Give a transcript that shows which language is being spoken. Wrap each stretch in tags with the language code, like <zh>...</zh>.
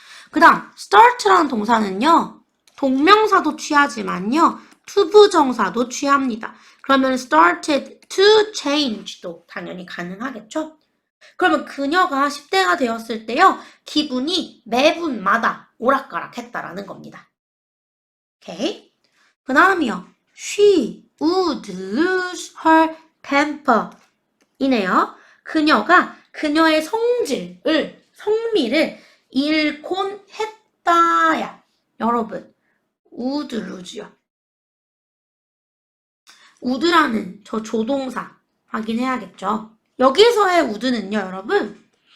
<ko>그 다음, start라는 동사는요, 동명사도 취하지만요, 투부정사도 취합니다. 그러면</ko> <en>started to change</en> <ko>도 당연히 가능하겠죠? 그러면 그녀가 10대가 되었을 때요, 기분이 매분마다 오락가락했다라는 겁니다. 오케이? 그 다음이요.</ko> <en>She would lose her temper 이네요.</en> <ko>그녀가 그녀의 성미를 잃곤 했다야. 여러분,</ko> <en>would lose</en> <ko>요. would라는 저 조동사 확인해야겠죠. 여기서의 would는요, 여러분.</ko>